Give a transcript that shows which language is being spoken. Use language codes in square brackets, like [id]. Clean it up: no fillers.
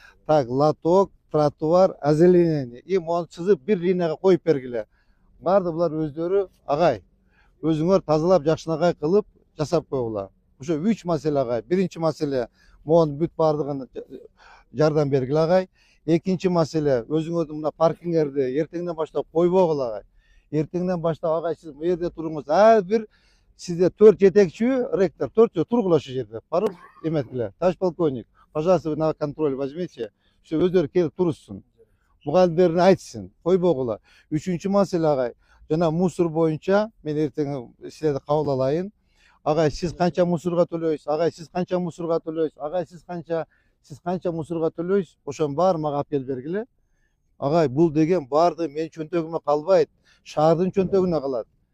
[ru] Так, лоток, тротуар, озеленение. [ky] И мону сызып бир линияга коюп бергиле. Барды булар өздөрү, агай, өзүңөр тазалап жакшынакай кылып жасап койгула. Ошо 3 маселе агай. Биринчи маселе монун бүт бардыгын жардам бергиле агай. Экинчи маселе өзүңөрдүн мына паркингерди эртеңден баштап койбогула агай. Эртеңден баштап агай сиз бу жерде туруңуз. Ар бир сизде 4 жетекчи, ректор 4 тургула ошол жерде. Барып эметкиле. [ru] Товарищ полковник, пожалуйста, вы на контроль возьмите. [ky] Все өздөрү келип турушсун. Мугалимдерине айтсын, койбогула. Үчүнчү маселе агай. Жана мусор боюнча мен эртең силерди кабыл алайын. Агай, сиз канча мусорго төлөйсүз? Агай, сиз канча мусорго төлөйсүз? Агай, сиз канча мусорго төлөйсүз? Ошонун баарын мага алып келип бергиле. Агай, бул деген баардыгы менин чөнтөгүмө калбайт. Шаардын чөнтөгүнө калат.